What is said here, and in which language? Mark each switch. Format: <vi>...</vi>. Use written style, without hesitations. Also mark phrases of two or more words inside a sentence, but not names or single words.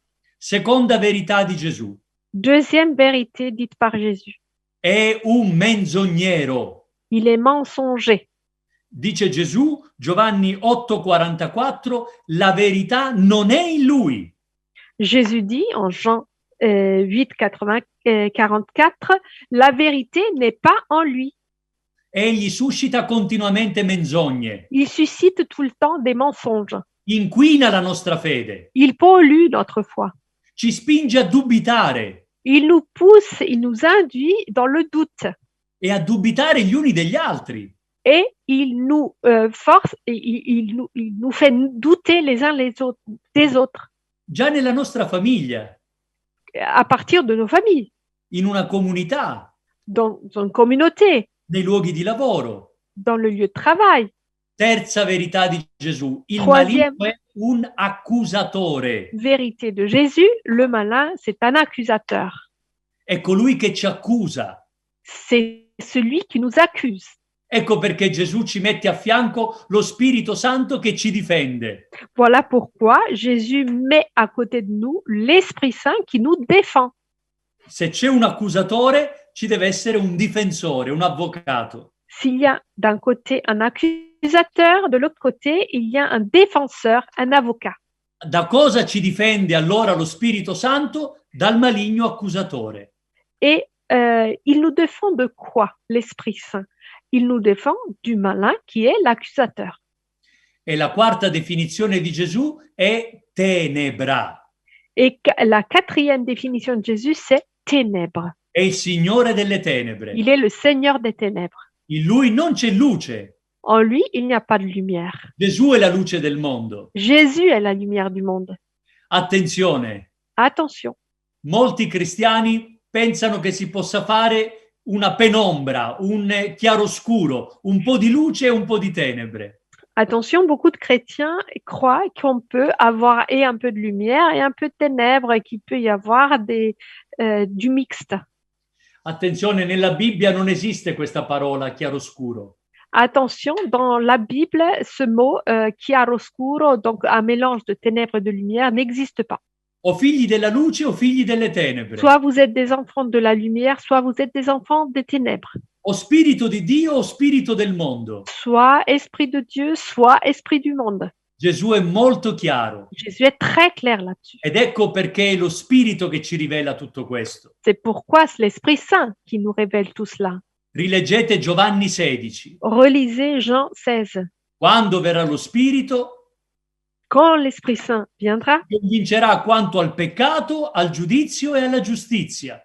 <it>Seconda verità di Gesù.</it> <fr>Deuxième vérité dite par Jésus.</fr> <it>È un menzognero.</it> <fr>Il est mensonger.</fr> <it>Dice Gesù, Giovanni 8,44, la verità non è in lui.</it> <fr>Jésus dit en Jean 8, 44, la vérité n'est pas en lui.</fr> <it>Egli suscita continuamente menzogne.</it> <fr>Il suscite tout le temps des mensonges.</fr> <it>Inquina la nostra fede.</it> <fr>Il pollue notre foi.</fr> <it>Ci spinge a dubitare.</it> <fr>Il nous pousse, il nous induit dans le doute.</fr> <it>E a dubitare gli uni degli altri.</it> <fr>Et il nous force, il nous fait douter les uns des autres.</fr> <it>Già nella nostra famiglia.</it> <fr>À partir de nos familles.</fr> <it>In una comunità.</it> <fr>Dans une communauté.</fr> <it>Nei luoghi di lavoro.</it> <fr>Dans le lieu de travail.</fr> <it>Terza verità di Gesù. Il maligno è un accusatore.</it> <fr>Vérité de Jésus, le malin, c'est un accusateur.</fr> <it>È colui che ci accusa.</it> <fr>C'est celui qui nous accuse.</fr> <it>Ecco perché Gesù ci mette a fianco lo Spirito Santo che ci difende.</it> <fr>Voilà pourquoi Jésus met à côté de nous l'Esprit Saint qui nous défend.</fr> <it>Se c'è un accusatore, ci deve essere un difensore, un avvocato.</it> <fr>S'il y a d'un côté un accusateur, de l'autre côté, il y a un défenseur, un avocat.</fr> <it>Da cosa ci difende allora lo Spirito Santo? Dal maligno accusatore.</it> <fr>Et il nous défend de quoi, l'Esprit Saint? Il nous défend du malin qui est l'accusateur.</fr> <it>E la quarta definizione di Gesù è tenebra.</it> <fr>Et la quatrième définition de Jésus, c'est ténèbres.</fr> <it>È il Signore delle tenebre.</it> <fr>Il est le Seigneur des ténèbres.</fr> <it>In lui non c'è luce.</it> <fr>En lui, il n'y a pas de lumière.</fr> <it>Gesù è la luce del mondo.</it> <fr>Jésus est la lumière du monde.</fr> <it>Attenzione.</it> <fr>Attention.</fr> <it>Molti cristiani pensano che si possa fare una penombra, un chiaroscuro, un po' di luce e un po' di tenebre.</it> <fr>Attention, beaucoup de chrétiens croient qu'on peut avoir et un peu de lumière et un peu de ténèbres et qu'il peut y avoir du mixte.</fr> <it>Attenzione, nella Bibbia non esiste questa parola chiaroscuro.</it> <fr>Attention, dans la Bible, ce mot chiaroscuro, donc un mélange de ténèbres et de lumière, n'existe pas.</fr> <it>O figli della luce o figli delle tenebre.</it> <fr>Soit vous êtes des enfants de la lumière, soit vous êtes des enfants des ténèbres.</fr> <it>O spirito di Dio o spirito del mondo.</it> <fr>Soit esprit de Dieu, soit esprit du monde.</fr> <it>Gesù è molto chiaro.</it> <fr>Jésus est très clair là-dessus.</fr> <it>Ed ecco perché è lo Spirito che ci rivela tutto questo.</it> <fr>C'est pourquoi c'est l'Esprit Saint qui nous révèle tout cela.</fr> <it>Rileggete Giovanni 16.</it> <fr>Relisez Jean 16.</fr> <it>Quando verrà lo Spirito,</it> <fr>quand l'Esprit Saint viendra,</fr> <it>convincerà quanto al peccato, al giudizio e alla giustizia.</it>